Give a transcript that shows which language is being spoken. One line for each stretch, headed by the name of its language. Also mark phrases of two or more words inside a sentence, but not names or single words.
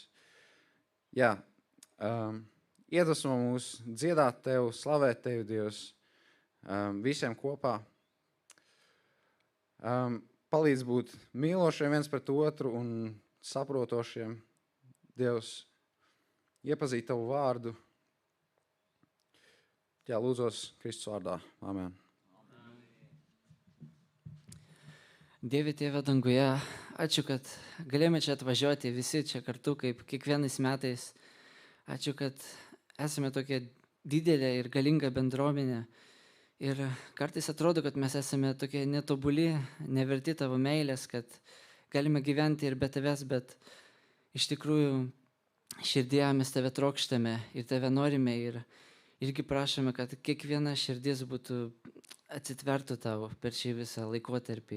Latvian: Jā, iedvesmo mūs dziedāt tev, slavēt tevi, Dievs, visiem kopā. Palīdz būt mīlošiem viens pret otru un saprotošiem. Dievs, iepazīt tavu vārdu. Jā, lūdzos Kristus vārdā. Amen.
Lithuanian: Dieve Tėve danguje, ačiū, kad galėjome čia atvažiuoti visi čia kartu, kaip kiekvienais metais. Ačiū, kad esame tokie didelė ir galinga bendruomenė. Ir kartais atrodo, kad mes esame tokie netobuli, neverti tavo meilės, kad galime gyventi ir be tavęs, bet iš tikrųjų širdėje mes tave trokštame ir tave norime ir irgi prašome, kad kiekviena širdis būtų atsitvertų tavo per šį visą laikotarpį.